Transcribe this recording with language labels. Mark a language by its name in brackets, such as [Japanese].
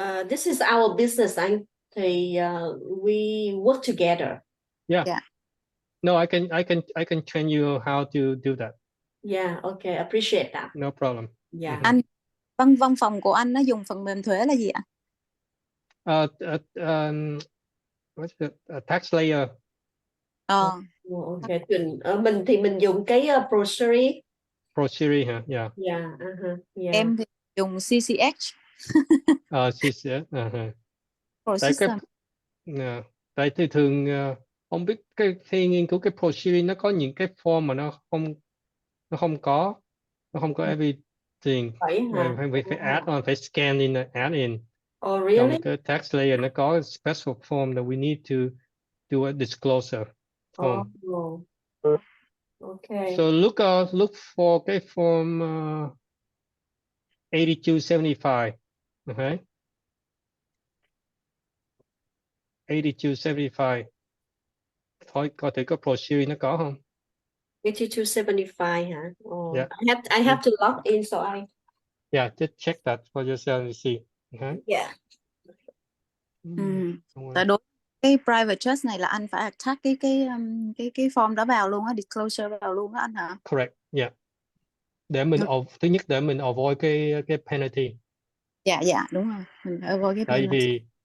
[English] This is our business, anh. Thì we work together. Yeah. No, I can train you how to do that. Yeah, okay, appreciate that. No problem. Yeah. [Vietnamese] Anh văn phòng của anh nó dùng phần mềm thuế là gì ạ? [English] What's the tax layer? [Vietnamese] Okay, mình thì mình dùng cái ProSeries. ProSeries hả? [English] Yeah. Yeah. [Vietnamese] Em thì dùng CCH. CCH. Tại thì thường không biết khi nghiên cứu cái ProSeries nó có những cái form mà nó không có everything. Phải [English] add on, [Vietnamese] phải [English] scan in, add in. Oh, really? [Vietnamese] Trong cái tax layer nó có [English] special form that we need to do a disclosure form. Okay. So look for cái form 8275. Okay. 8275. [Vietnamese] Thôi coi thử có ProSeries nó có không? 8275 hả? [English] Yeah. I have to log in, so I. Yeah, just check that for yourself and see. Okay. Yeah. [Vietnamese] Tại đối cái private trust này là anh phải attach cái form đó vào luôn á, disclosure vào luôn á anh hả? [English] Correct. Yeah. [Vietnamese] Để mình thứ nhất để mình avoid cái penalty. Dạ đúng rồi, mình phải avoid cái penalty.